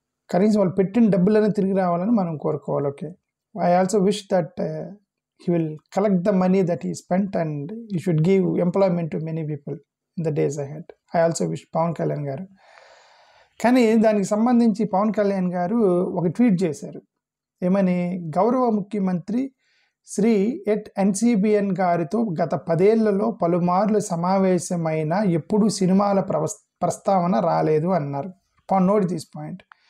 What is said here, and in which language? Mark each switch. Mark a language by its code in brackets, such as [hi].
[te] కనీసం వాళ్ళు పెట్టిన డబ్బులన్నీ తిరిగి రావాలని మనం కోరుకోవాలి. [en] Okay, I also wish that he will collect the money that he spent and he should give employment to many people in the days ahead. [te] I also wish Pawan Kalyan గారు. కానీ దానికి సంబంధించి పవన్ కళ్యాణ్ గారు ఒక ట్వీట్ చేశారు. ఏమని? గౌరవ ముఖ్యమంత్రి శ్రీ ఎన్సిబిఎన్ గారితో గత 10 ఏళ్లలో పలుమార్లు సమావేశమైన ఎప్పుడు సినిమాల ప్రస్తావన రాలేదు అన్నారు. Note this point.